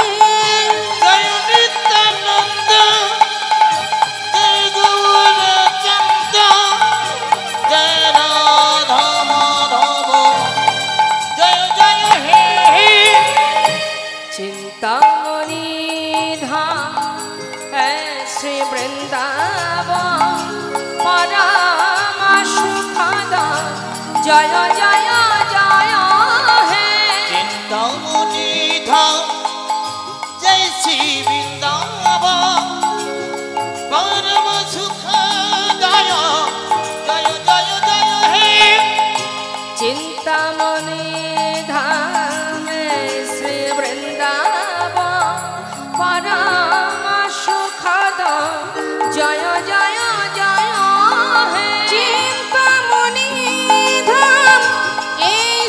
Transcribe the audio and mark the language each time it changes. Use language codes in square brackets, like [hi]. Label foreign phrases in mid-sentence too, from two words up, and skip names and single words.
[bn] জয় নিত্যানন্দ জয় গৌরচন্দ জয় রাধা মাধব জয় জয় হে চিন্তামণি ধাম [hi] है श्री वृंदावन परम सुखद जय जय जय हे [bn] চিন্তামণি ধাম জয় শ্রী বৃন্দাবন পরম সুখদায় জয় জয় জয় হে [hi] चिंतामणि धाम श्री वृंदावन परम सुखद जय जय जय हे चिंतामणि धाम